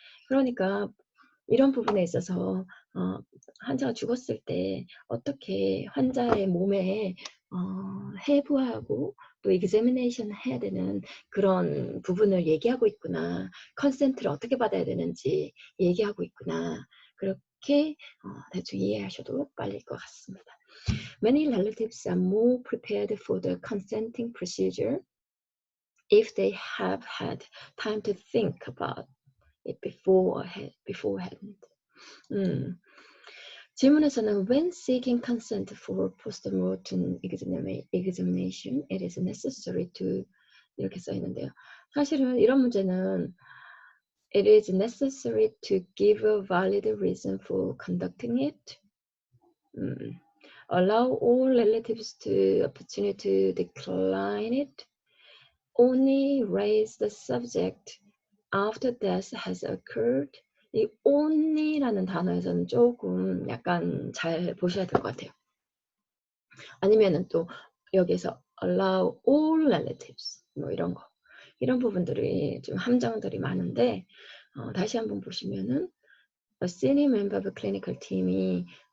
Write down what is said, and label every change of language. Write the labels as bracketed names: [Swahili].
[Korean] 그러니까 이런 부분에 있어서 환자가 죽었을 때 어떻게 환자의 몸에 해부하고 또 examination 해야 되는 그런 부분을 얘기하고 있구나. 컨센트를 어떻게 받아야 되는지 얘기하고 있구나. 그렇게 대충 이해하셔도 빨릴 것 같습니다. [English] Many relatives are more prepared for the consenting procedure if they have had time to think about it beforehand. [Korean] 질문에서는 [English] when seeking consent for post-mortem examination, it is necessary to [Korean] 이렇게 써 있는데요. 사실은 이런 문제는 [English] it is necessary to give a valid reason for conducting it. Allow all relatives the opportunity to decline it. Only raise the subject after death has occurred. [Korean] 이 only라는 단어에서는 조금 약간 잘 보셔야 될 것 같아요. 아니면은 또 여기서 [English] allow all relatives [Korean] 뭐 이런 거 이런 부분들이 좀 함정들이 많은데 다시 한번 보시면은 [English] a senior member of a clinical team [Korean] 이